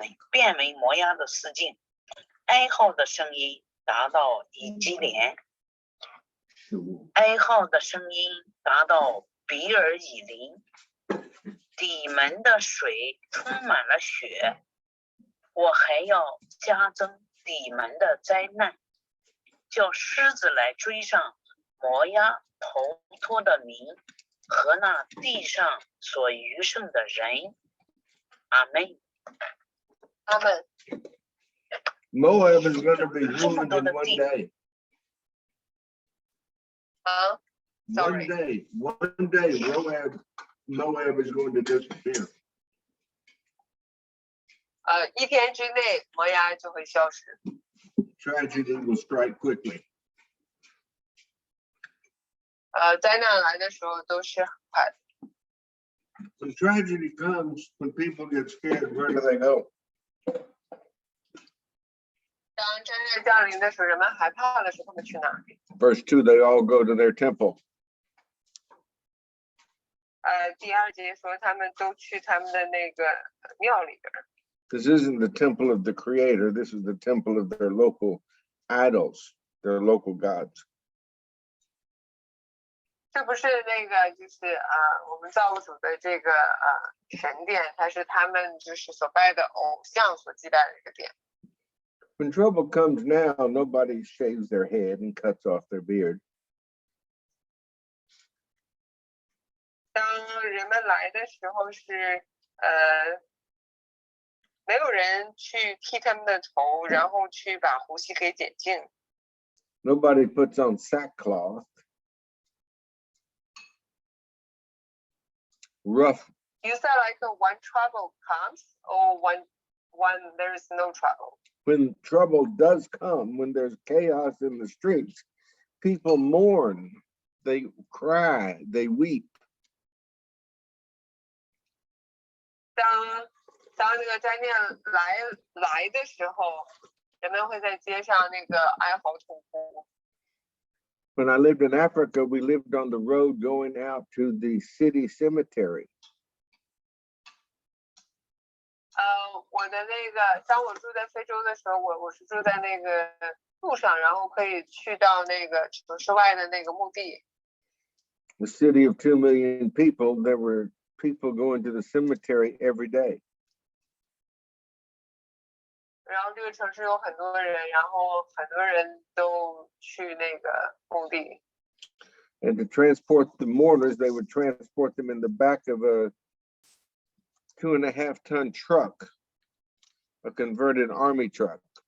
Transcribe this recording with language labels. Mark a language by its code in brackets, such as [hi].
[zh] 变为摩押的四境，哀号的声音达到以基连，哀号的声音达到比尔以林，底门的水充满了血，我还要加增底门的灾难，叫狮子来追上摩押头脱的民和那地上所余剩的人。阿门。他们 [en] Moab is going to be ruined in 1 day. [zh] 好 [en] One Sorry. day, Moab is going to disappear. [zh] 1天之内摩押就会消失。 [en] Tragedy will strike quickly. [zh] 灾难来的时候都是很快的。 [en] When tragedy comes, when people get scared, where do they go? [zh] 当灾难降临的时候，人们害怕的时候，他们去哪里？ [en] Verse 2, they all go to their temple. [zh] 第2节说他们都去他们的那个庙里边。 [en] This isn't the temple of the Creator. This is the temple of their local idols, their local gods. [zh] 这不是那个就是我们造物主的这个神殿，它是他们就是所拜的偶像所祭拜的一个殿。 [en] When trouble comes now, nobody shaves their head and cuts off their beard. [zh] 当人们来的时候是没有人去剃他们的头，然后去把胡须给剪净。 [en] Nobody puts on sackcloth. Rough. You said like when trouble comes or when there is no trouble. When trouble does come, when there's chaos in the streets, people mourn, they cry, they weep. [zh] 当这个灾难来的时候，人们会在街上那个哀嚎痛哭。 [en] When I lived in Africa, we lived on the road going out to the city cemetery. [zh] 我的那个，当我住在非洲的时候，我是住在那个路上，然后可以去到那个城市外的那个墓地。 [en] The city of 2 million people, there were people going to the cemetery every day. [zh] 然后这个城市有很多人，然后很多人都去那个墓地。 [en] And to transport the mourners, they would transport them in the back of a 2.5-ton truck, a converted army truck.